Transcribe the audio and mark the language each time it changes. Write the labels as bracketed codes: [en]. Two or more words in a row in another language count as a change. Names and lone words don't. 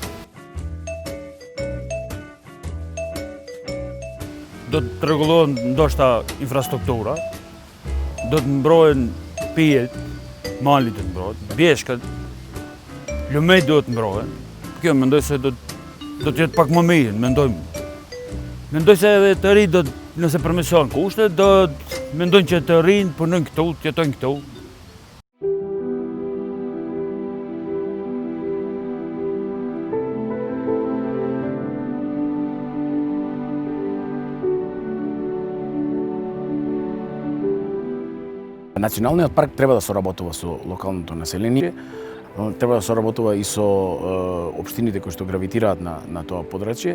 [sq] Do të rregullohen ndoshta infrastruktura, do të mbrohen pijet, mali do të mbrohet, bjeshkët, lumet do të mbrohen. Kjo mendoj se do të jetë pak më mirë, mendoj se edhe të rinj nëse përmirësohen kushtet, do mendojnë që të rinj punojnë këtu, të jetojnë këtu. [mk] Националниот парк треба да соработува со локалното население, треба да соработува и со општините кои што гравитираат на тоа подрачје.